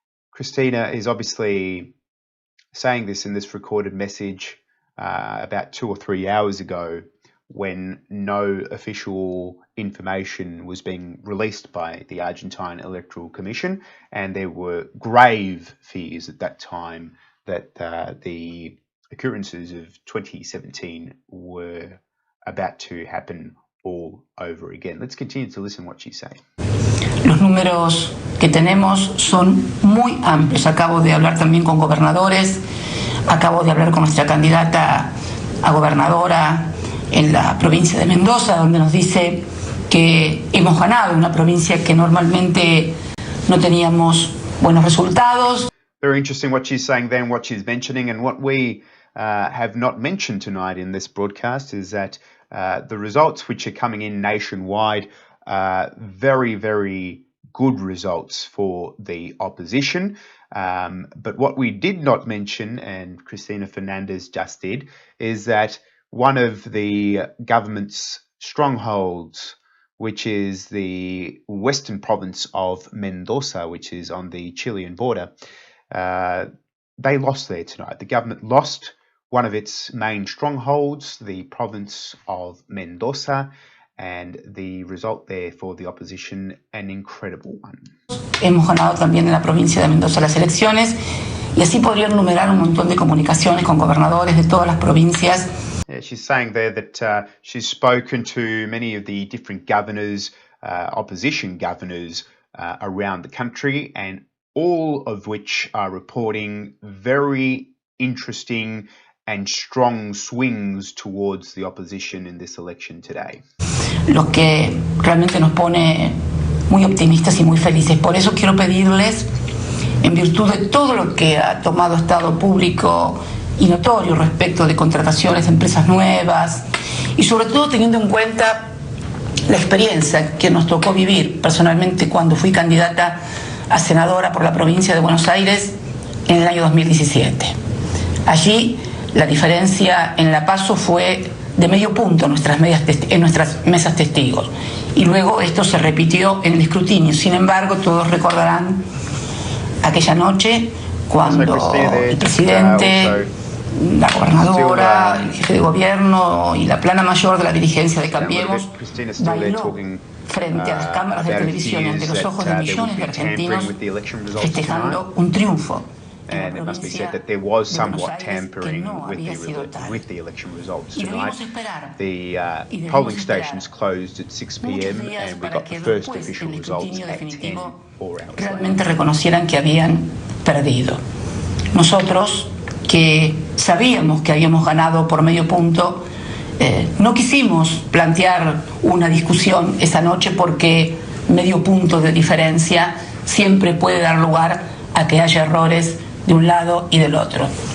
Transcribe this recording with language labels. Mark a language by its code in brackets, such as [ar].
[en] Christina is obviously saying this in this recorded message about 2 or 3 hours ago, when no official information was being released by the Argentine Electoral Commission, and there were grave fears at that time that the occurrences of 2017 were about to happen all over again. Let's continue to listen to what she's saying. [es] Los números que tenemos son muy amplios. Acabo de hablar también con gobernadores, acabo de hablar con nuestra candidata a gobernadora en la provincia de Mendoza, donde nos dice que hemos ganado una provincia que normalmente no teníamos buenos resultados. [en] Very interesting what she's saying then, what she's mentioning, and what we have not mentioned tonight in this broadcast is that the results which are coming in nationwide are very, very good results for the opposition. But what we did not mention, and Cristina Fernandez just did, is that one of the government's strongholds, which is the western province of Mendoza, which is on the Chilean border, they lost there tonight. The government lost one of its main strongholds, the province of Mendoza, and the result there for the opposition, an incredible one. [es] Hemos ganado también en la provincia de Mendoza las elecciones, y así podría enumerar un montón de comunicaciones con gobernadores de todas las provincias. [en] Yeah, she's saying there that she's spoken to many of the different governors, opposition governors around the country, and all of which are reporting very interesting and strong swings towards the opposition in this election today. [es] Lo que realmente nos pone muy optimistas y muy felices. Por eso quiero pedirles, en virtud de todo lo que ha tomado Estado público y notorio respecto de contrataciones de empresas nuevas, y sobre todo teniendo en cuenta la experiencia que nos tocó vivir personalmente cuando fui candidata a senadora por la provincia de Buenos Aires en el año 2017. Allí la diferencia en la PASO fue de medio punto en nuestras mesas testigos, y luego esto se repitió en el escrutinio. Sin embargo, todos recordarán aquella noche cuando el presidente la gobernadora, el jefe de gobierno y la plana mayor de la dirigencia de Cambiemos bailó frente a las cámaras de televisión y ante los ojos de millones de argentinos festejando un triunfo. [en] And it must be said that there was somewhat tampering with the election results tonight. The polling stations closed at 6 p.m. and we got the first official results at 10, 4 hours [es] realmente reconocieran que habían perdido. Nosotros, que sabíamos que habíamos ganado por medio punto, no quisimos plantear una discusión esa noche porque medio punto de diferencia siempre puede dar lugar a que haya errores de un lado y del otro.